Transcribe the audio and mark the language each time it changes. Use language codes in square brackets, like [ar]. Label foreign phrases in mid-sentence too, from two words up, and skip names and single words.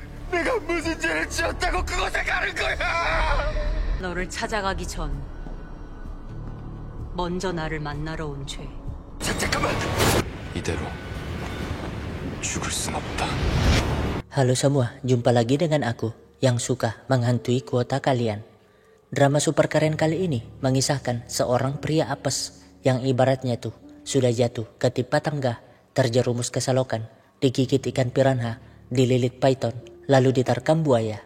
[ko] 내가 무슨 죄를 지었다고 그곳에 가는 거야! 너를 찾아가기 전 먼저 나를 만나러 온 죄. 잠깐만! 이대로 죽을 순 없다. [id] Halo semua, jumpa lagi dengan aku yang suka menghantui kuota kalian. Drama super keren kali ini mengisahkan seorang pria apes yang ibaratnya tuh sudah jatuh ke timpa tangga, terjerumus ke selokan, digigit ikan piranha, dililit python, lalu diterkam buaya.